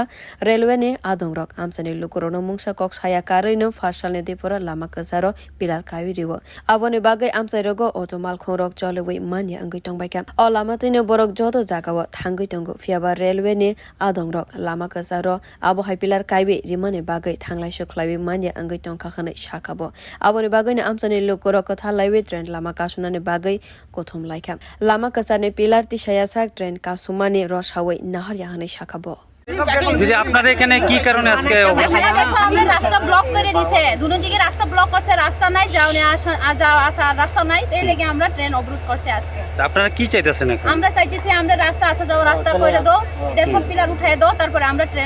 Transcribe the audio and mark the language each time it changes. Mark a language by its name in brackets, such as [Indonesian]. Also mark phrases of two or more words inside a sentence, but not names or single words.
[Kok Borok] railway ni adongrok amchaini lukorog no mungsa kok saya karoino Phasalni diporo lama kwcharo pilar kaiwi riwo aboni bagwi amchairogo otomal khongrok jolwi manya wngwi tongbaikha o lama tino borok joto jagao thangui tongo fiaba railway ni adongrok lama kwcharo abo hai pilar kaiwi rimani bagwi thanglaisu khwlaiwi manya wngwi tongkha khane sakabo aboni bagwi ni amchaini lukorog thanglaiwi train lama kasunani bagwi kothom laikha lama kwcharni pilar tisawi train kasumano rosawi nahar yahane sakabo [Bangla] দিদি আপনাদের এখানে কি কারণে আজকে আমরা রাস্তা ব্লক করে দিয়েছে দুনো দিকে রাস্তা ব্লক করছে রাস্তা নাই যাওনে যাওয়া আসা রাস্তা নাই এই লাগি আমরা ট্রেন অবরোধ করছে আজকে আপনারা কি চাইতেছেন এখন আমরা চাইতেছি আমরা রাস্তা আসা যাওয়া রাস্তা করে দাও দেখো পিলার উঠায় দাও তারপরে আমরা ট্রেন